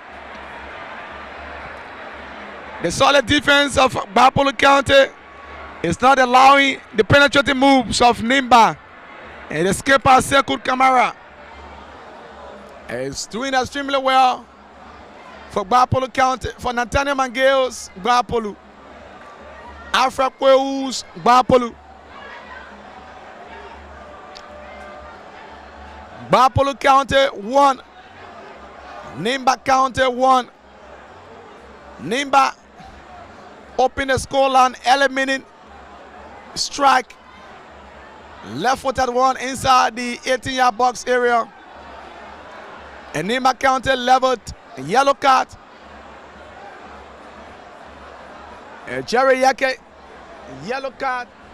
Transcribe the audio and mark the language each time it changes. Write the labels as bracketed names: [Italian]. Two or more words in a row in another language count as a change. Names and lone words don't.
[English] The solid defense of Gbarpolu County is not allowing the penetrating moves of Nimba. And the skipper Sekou Kamara is doing extremely well for Gbarpolu County, for Nathaniel Mangail's Gbarpolu. Alfred Kweu's Gbarpolu. Gbarpolu County 1. Nimba County 1. Nimba open the scoreline, eliminating strike. Left footed one inside the 18-yard box area. And Nimba County leveled yellow card. Jerry Yeke, yellow card.